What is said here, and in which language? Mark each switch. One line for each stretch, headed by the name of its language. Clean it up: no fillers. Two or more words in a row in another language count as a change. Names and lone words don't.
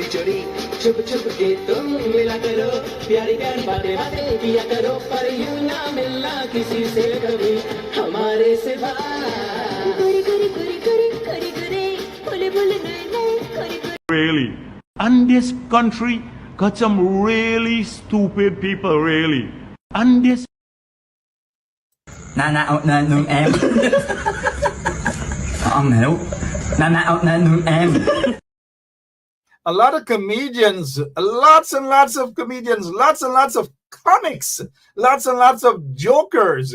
Hindi: चोरी छुप छुप के तुम मिला करो प्यारी प्यारी बातें बातें किया करो पर यूं ना मिलना किसी से कभी हमारे सिवा गोरी गोरी गोरी गोरी गोरी गोरी बोले बोले नए नए गोरी गोरी.
English: Really, and this country got some really stupid people, really. And this. A lot of comedians, lots and lots of comedians, lots and lots of comics, lots and lots of jokers.